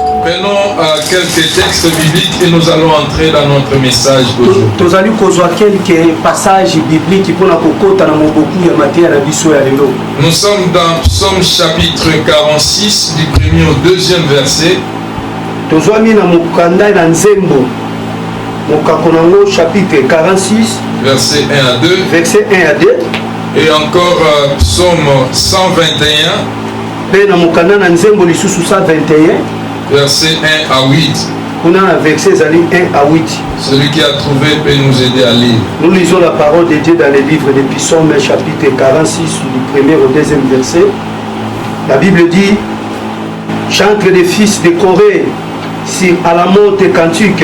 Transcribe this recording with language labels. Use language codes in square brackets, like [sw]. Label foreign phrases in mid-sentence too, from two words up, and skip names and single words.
[fr] Prenons quelques textes bibliques et nous allons entrer dans notre message d'aujourd'hui. quelques passages bibliques pour la [ln] kokota na moboku ya matéria na biso ya lelo. [fr] Nous sommes dans Psaume chapitre 46 du premier au deuxième verset. [ln] Tozwami na mukanda na nzembo mukakonango chapitre 46 [fr] verset 1 à 2. Verset 1 à 2. Et encore Psaume 121. [ln] Pe na mukanda na nzembo lisusu 121. [fr] Verset 1 à 8. On a verset 1 à 8. Celui qui a trouvé peut nous aider à lire. Nous lisons la parole de Dieu dans le livre des Psaumes, chapitre 46, du premier au deuxième verset. La Bible dit: chante des fils de Corée sur Alamot et Cantique.